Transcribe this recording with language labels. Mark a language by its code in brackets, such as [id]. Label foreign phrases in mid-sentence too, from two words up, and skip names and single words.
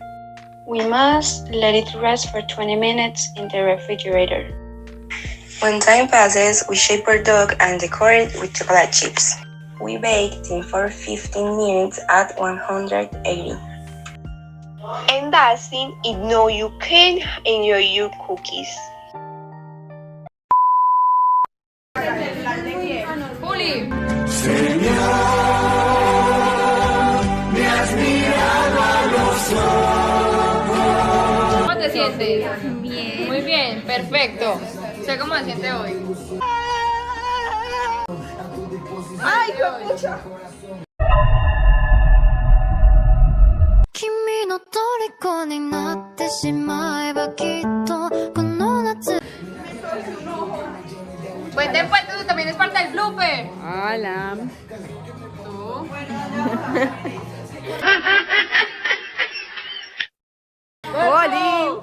[en] We must let it rest for 20 minutes in the refrigerator. When time passes, we shape our dough and decorate with chocolate chips. We bake it for 15 minutes at 180. And that's it. Now you can enjoy your cookies. [es] ¿Cómo te sientes? Bien. Muy bien, perfecto. Sé cómo se siente hoy. ¡Ay, qué mucho! [ja] 君の虜になってしまえばきっとこの夏 [es] Pues después tú también es parte del blooper. Hola. Tú. ¡Oli!